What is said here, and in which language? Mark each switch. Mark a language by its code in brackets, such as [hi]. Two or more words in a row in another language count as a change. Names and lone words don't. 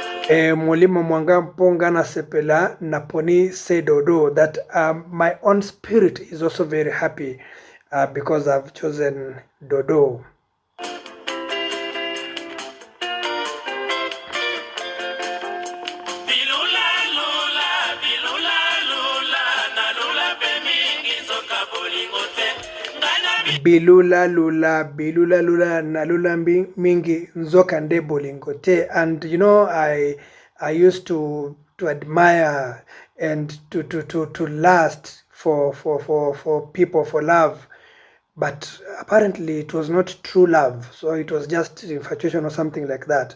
[ln] Molimo mwanga mponga na sepela naponi say dodo, [en] that my own spirit is also very happy because I've chosen dodo. [ln] Bilula lula nalula mingi nzoka nde bolingo te. [en] And you know, I used to admire and to lust for people, for love, but apparently it was not true love, so it was just infatuation or something like that.